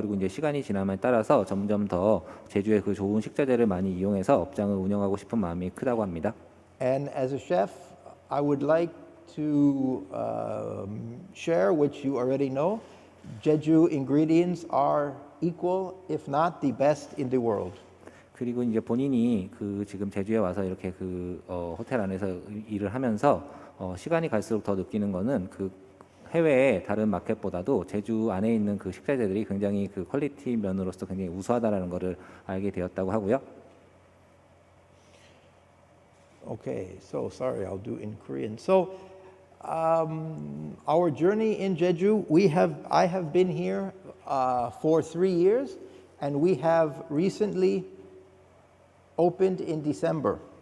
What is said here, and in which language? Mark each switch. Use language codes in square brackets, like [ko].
[ko] 그리고 이제 시간이 지남에 따라서 점점 더 제주의 좋은 식자재를 많이 이용해서 업장을 운영하고 싶은 마음이 크다고 합니다. [en] And as a chef, I would like to share, which you already know, Jeju ingredients are equal, if not the best in the world. [ko] 그리고 이제 본인이 지금 제주에 와서 이렇게 호텔 안에서 일을 하면서 시간이 갈수록 더 느끼는 거는 해외의 다른 마켓보다도 제주 안에 있는 식자재들이 굉장히 퀄리티 면으로서 굉장히 우수하다라는 것을 알게 되었다고 하고요. [en] Okay, so sorry, I'll do in Korean. So, our journey in Jeju, I have been here for 3 years, and we have recently opened in December.